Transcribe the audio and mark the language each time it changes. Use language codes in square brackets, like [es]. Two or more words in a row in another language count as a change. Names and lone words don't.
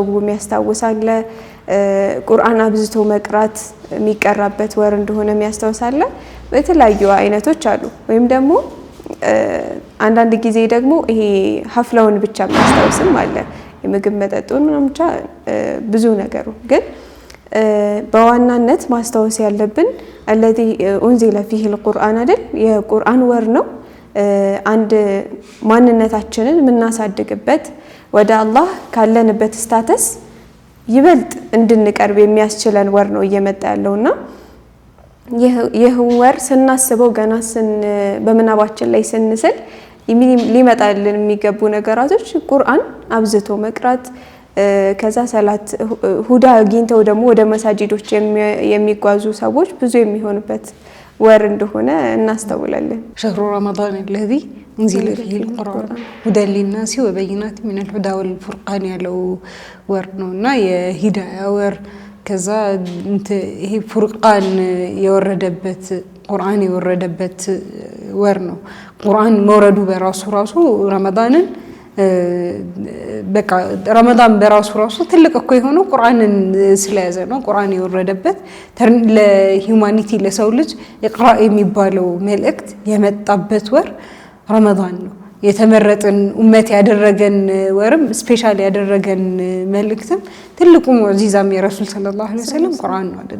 [am] የሚያስታውሳል። ቁርአን አብዝቶ መቅራት የሚቀራበት ወር እንደሆነ የሚያስታውሳል። በተለያዩ አይነቶች አሉ። ወይም ደግሞ አንዳንድ ጊዜ ደግሞ ይሄ ሐፍላውን ብቻ የሚያስታውስም አለ። የምግብ መጠጡን ምናምን ብቻ ብዙ ነገሩ ግን በዋናነት ማስታወስ ያለብን [ar] الذي انزل فيه القرآن [am] አይደል የቁርአን ወር ነው። አንድ ማንነታችንን ምናሳድግበት ወደ አላህ ካለንበት ስታተስ ይበልጥ እንድንቀርብ የሚያስችለን ወር ነው እየመጣ ያለውና ይህ ወር ስናስበው ገና በመናባችን ላይ ስንስል ሊመጣልን የሚገቡ ነገራቶች ቁርአን አብዝቶ መቅራት ከዛ ሰላት ሁዳ አግኝተው ደግሞ ወደ መሳጂዶች የሚጓዙ ሰዎች ብዙ የሚሆኑበት ወር እንደሆነ እናስተውላለን። [ar] شهر رمضان الذي انزل فيه القرآن هدى للناس وبينات من الهدى والفرقان [am] ያለው ወር ነውና የሂዳያ ወር ከዛ ይሄ ፉርቃን የወረደበት ቁርአን የወረደበት ወር ነው። ቁርአን መውረዱ በራሱ ረመዳንን በቃ ረመዳን በራሱ ትልቅ እኮ የሆነው ቁርአንን ስለያዘ ነው። ቁርአን የወረደበት ለሂዩማኒቲ ለሰው ልጅ ይቅራ የሚባለው መልእክት የመጣበት ወር ረመዳን ነው። የተመረጠን ኡመት ያደረገን ወርም ስፔሻል ያደረገን መልእክትም ትልቁ ሙዕጂዛም የረሱል [ar] صلى الله عليه وسلم [am] ቁርአን ነው አይደል?